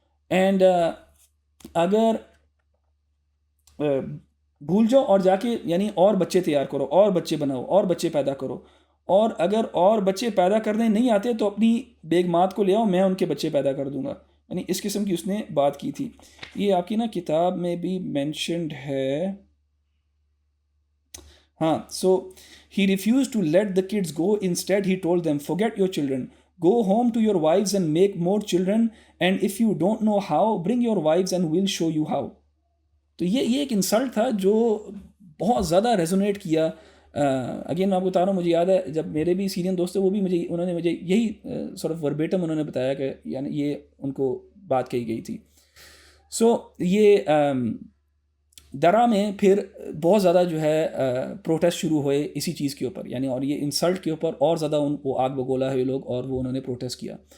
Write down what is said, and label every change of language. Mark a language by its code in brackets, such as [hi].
[ur] And اگر بھول جاؤ اور جا کے یعنی اور بچے تیار کرو، اور بچے بناؤ، اور بچے پیدا کرو، اور اگر اور بچے پیدا کرنے نہیں آتے تو اپنی بیگمات کو لے آؤ، میں ان کے بچے پیدا کر دوں گا. یعنی اس قسم کی اس نے بات کی تھی. یہ آپ کی نا کتاب میں بھی مینشنڈ ہے. [en] ہاں، so he refuse to let the kids go, instead he told them forget your children, go home to your wives and make more children, and if you don't know how, bring your wives and we'll show you how. [ur] تو یہ ایک insult تھا جو بہت زیادہ resonate کیا. Again میں آپ کو بتا رہا ہوں, مجھے یاد ہے جب میرے بھی سیرین دوست تھے, وہ بھی انہوں نے مجھے یہی سورٹ آف وربیٹم انہوں نے بتایا کہ یعنی یہ ان کو بات کہی گئی تھی. سو یہ درا میں پھر بہت زیادہ جو ہے پروٹیسٹ شروع ہوئے اسی چیز کے اوپر, یعنی اور یہ انسلٹ کے اوپر اور زیادہ ان کو آگ بگولا ہے یہ لوگ, اور وہ انہوں نے پروٹیسٹ کیا.